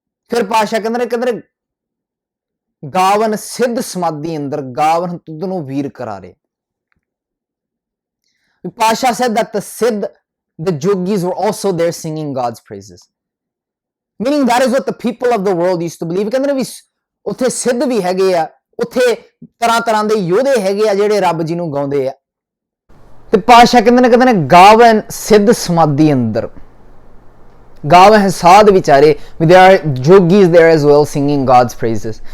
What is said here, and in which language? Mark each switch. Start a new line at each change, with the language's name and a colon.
Punjabi: ਫਿਰ ਪਾਸ਼ਾ ਕਹਿੰਦੇ ਗਾਵਨ ਸਿੱਧ ਸਮਾਧੀ ਅੰਦਰ, ਗਾਵਨ ਤੁਧ ਨੂੰ ਵੀਰ ਕਰਾਰੇ।
English: ਪਾਸ਼ਾ said that the yogis were also there singing God's praises, meaning that is what the people of the world used to believe।
Punjabi: ਕਹਿੰਦੇ ਨੇ ਵੀ ਉੱਥੇ ਸਿੱਧ ਵੀ ਹੈਗੇ ਆ, ਉੱਥੇ ਤਰ੍ਹਾਂ ਤਰ੍ਹਾਂ ਦੇ ਯੋਧੇ ਹੈਗੇ ਆ ਜਿਹੜੇ ਰੱਬ ਜੀ ਨੂੰ ਗਾਉਂਦੇ ਆ। ਤੇ ਪਾਤਸ਼ਾਹ ਕਹਿੰਦੇ ਨੇ ਗਾਵਨ ਸਿੱਧ ਸਮਾਧੀ ਅੰਦਰ, ਗਾਵਨ ਹੈ ਸਾਧ ਵਿਚਾਰੇ।
English: ਵੀ there are yogis there as well singing God's praises।